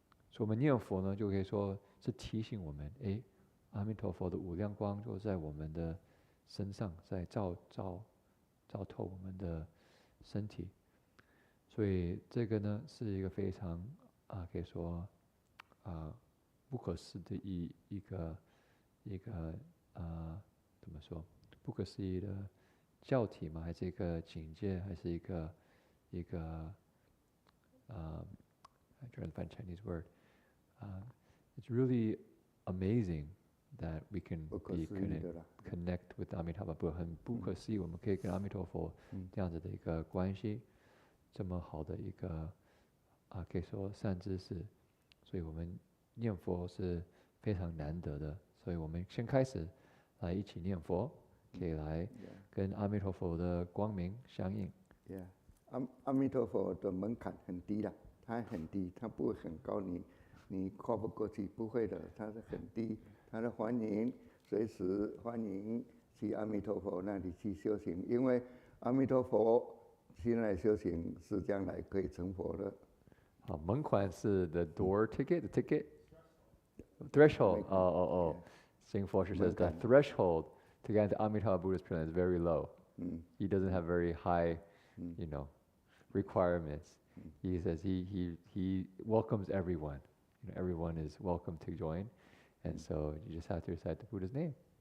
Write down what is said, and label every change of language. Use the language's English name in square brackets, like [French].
[Chinese] 所以我们念佛呢，就可以说是提醒我们，阿弥陀佛的无量光就在我们的身上，在照透我们的身体。所以这个呢，是一个非常可以说不可思议的一个怎么说？不可思议的教体吗？还是一个境界？还是一个 [English] I try to find Chinese word. It's really amazing that we can connect with Amitabha Buddha. [Chinese] 很不可思议，我们可以跟阿弥陀佛这样子的一个关系，这么好的一个可以说善知识。所以我们念佛是非常难得的，所以我们先开始来一起念佛，可以来跟阿弥陀佛的光明相应。阿弥陀佛的门槛很低的。它很低，它不会很高，你跨不过去，不会的，它是很低，它的欢迎，随时欢迎去阿弥陀佛那里去修行，因为阿弥陀佛去那里修行是将来可以成佛的。好，门槛是 [English] the door ticket, the ticket threshold. Oh. Singapore says the threshold to get into Amitabha Buddhist Pure Land is very low. He doesn't have very high, requirements. He says he welcomes everyone. Everyone is welcome to join, and so you just have to recite the Buddha's name.